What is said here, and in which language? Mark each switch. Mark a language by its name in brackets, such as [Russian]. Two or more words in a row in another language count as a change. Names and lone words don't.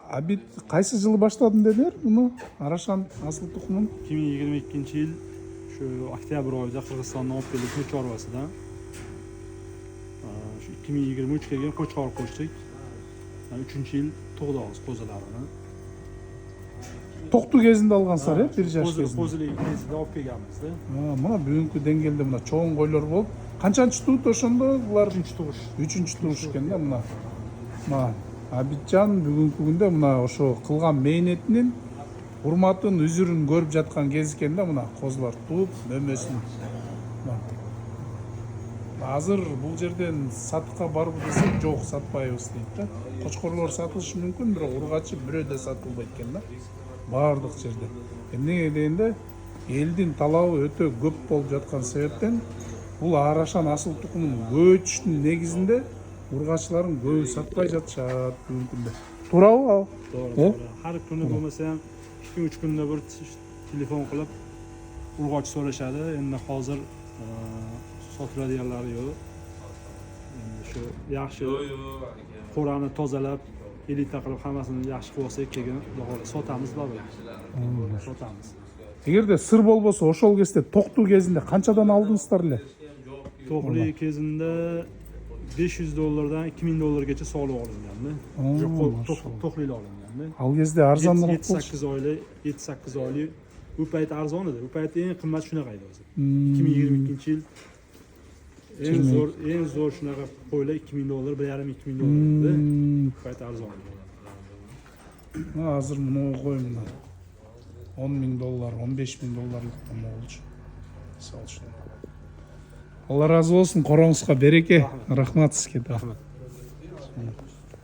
[Kyrgyz] Абит кайсы жылы баштадың дедилер муну Арашан асыл тукумун? [Uzbek] 2022-yil shu oktyabr oyida Qirg'izistondan olib keldik qo'y chorvasidan. Shu 2023 kelgan qo'chqor qo'shdik. 3-yil tug'dimiz qo'zilarini. [Kyrgyz] Токту кезинде алгансыздар, э? 1 жаш кезинде. [Uzbek] Qo'zilik kezdе olib kelganmiz-da. [Kyrgyz] Мына бүгүнкү деңгээлде мына чоң койлор болуп, канчанчы туут ошондо булар? [Uzbek] 3-tug'ish. [Kyrgyz] 3-тууш экен да мына. Мына Абитжан бүгүнкү күндө мына ошо кылган мээнетинин урматын, үзүрүн көрүп жаткан кез экен да мына козулар тууп, мөмөсүн. Азыр бул жерден сатыкка барбы десек, жок, сатпайбыз дейт да. Кочкорлор сатылышы мүмкүн, бирок ургачы бирөөдө сатылбайт экен да. Баардык жерде. Эмнеге дегенде элдин талабы өтө көп болуп жаткан себептен бул Арашан асыл тукумун көбөйтүштүн негизинде ургачыларын көбү сатпай жатышат бүгүнкү күндө. Туурабы ал? [Uzbek] To'g'ri. Har kuni bo'lmasa ham 2-3 kunda bir telefon qilib urg'och so'rashadi. Endi hozir sotiladiganlari yo'q. Endi shu yaxshi qo'rani tozalab, elita qilib hammasini yaxshi qilib olsak, keyin sotamiz baribir. Sotamiz. [Kyrgyz] Эгерде сыр болбосо ошол кезде токтуу кезинде канчадан алдыңыздар эле? [Uzbek] To'qli kezinde $500'dan $2000'gacha soliq olinganda. To'qlili olinganda. [Kyrgyz] Ал кезде арзаныраак [Uzbek] 7-8 oylik bu payt arzon edi. Bu payt eng qimmat shunaqa edi o'zi. 2022-yil eng zo'r shunaqa qo'ylar $2000, $1,5-2,000 edi. Bu payt arzon edi. [Kyrgyz] Азыр муну кой мына $10,000, $15,000 болчу. Салчу. Алла разы болсун, короңузга береке. Рахмат сизге. [Uzbek] Rahmat.